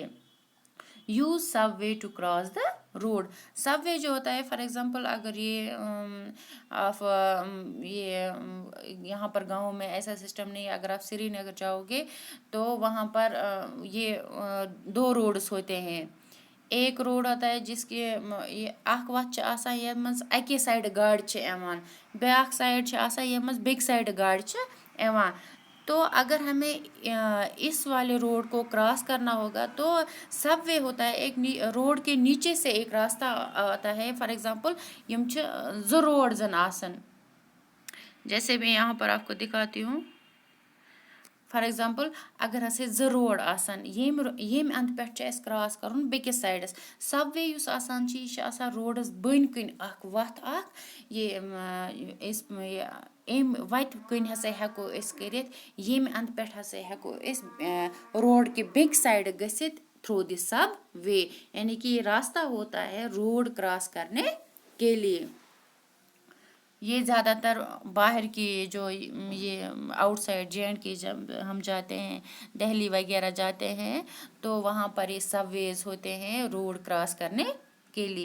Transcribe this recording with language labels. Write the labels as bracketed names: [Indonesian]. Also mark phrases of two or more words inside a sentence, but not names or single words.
[English] use subway to cross the road, [Urdu] سب وے جو ہوتا ہے [English] for example [Urdu] اگر یہ آپ یہ یہاں پر گاؤں میں ایسا سسٹم نہیں ہے، اگر آپ سری نگر جاؤ گے تو وہاں پر یہ 2 روڈس ہوتے ہیں، ایک روڈ ہوتا ہے جس کے یہ [Kashmiri] اخ وت آسان یتھ منٛز اکی سایڈ گاڑِ چھِ یِوان، [Urdu] بیٛاکھ سایڈ چھِ آسان یتھ منٛز بیٚکہِ سایڈ گاڑِ چھِ یِوان۔ تو اگر ہمیں اس والے روڈ کو کراس کرنا ہوگا تو سب وے ہوتا ہے، ایک روڈ کے نیچے سے ایک راستہ آتا ہے، [English] for example [Kashmiri] یم چھِ 2 روڈ زن آسان، [Urdu] جیسے میں یہاں پر آپ کو دکھاتی ہوں، [English] for example [Kashmiri] اگر ہسا 2 روڈ آسان ییٚمہِ اندٕ پٮ۪ٹھ چھُ اَسہِ کراس کرُن بیٚکِس سایڈس، سب وے یُس آسان چھُ یہِ چھُ آسان روڈس بٔنۍ کِنۍ اکھ وتھ اکھ، یہ أسۍ امہِ وتہِ کِنۍ ہسا ہٮ۪کو أسۍ کٔرِتھ، ییٚمہِ اندٕ پٮ۪ٹھ ہسا ہٮ۪کو أسۍ روڈ کے بیٚکہِ سایڈٕ گٔژھِتھ [English] through the subway, [Urdu] یعنی کہ یہ راستہ ہوتا ہے روڈ کراس کرنے کے لیے۔ یہ زیادہ تر باہر کی جو یہ آؤٹ سائڈ JNK جب ہم جاتے ہیں دہلی وغیرہ جاتے ہیں تو وہاں پر یہ سب ویز ہوتے ہیں روڈ کراس کرنے کے لیے۔